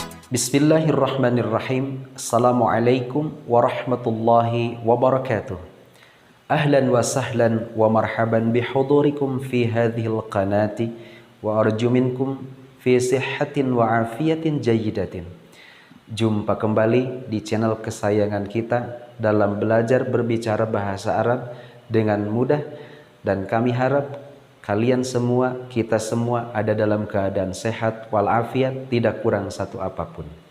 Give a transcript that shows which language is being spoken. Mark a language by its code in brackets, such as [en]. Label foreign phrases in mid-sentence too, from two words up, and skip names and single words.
[ar] بسم الله الرحمن الرحيم. السلام عليكم ورحمة الله وبركاته. أهلا وسهلا ومرحبا بحضوركم في هذه القناة وأرجو منكم في صحة وعافية جيدة. [id] Jumpa kembali di channel kesayangan kita dalam belajar berbicara bahasa Arab dengan mudah, dan kami harap kalian semua, kita semua ada dalam keadaan sehat walafiat, tidak kurang satu apapun.